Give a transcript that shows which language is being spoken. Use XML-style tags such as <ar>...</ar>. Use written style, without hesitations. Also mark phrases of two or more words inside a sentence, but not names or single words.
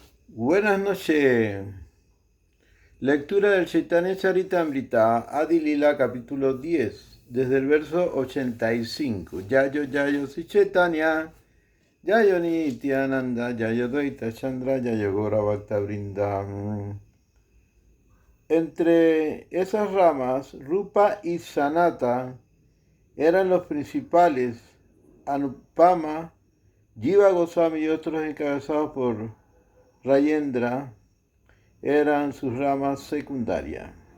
<es>Buenas noches. Lectura del Chaitanya Charitamrita, Adi Lila, capítulo 10, desde el verso 85.</es> <sa>जय जय श्री चैतन्य जय नित्यानन्द जय अद्वैत चन्द्र जय गौर भक्त वृन्द.</sa> <es>Entre esas ramas, Rupa y Sanata eran los principales. Anupama, Jiva Goswami y otros encabezados por Rayendra eran sus ramas secundarias.</es>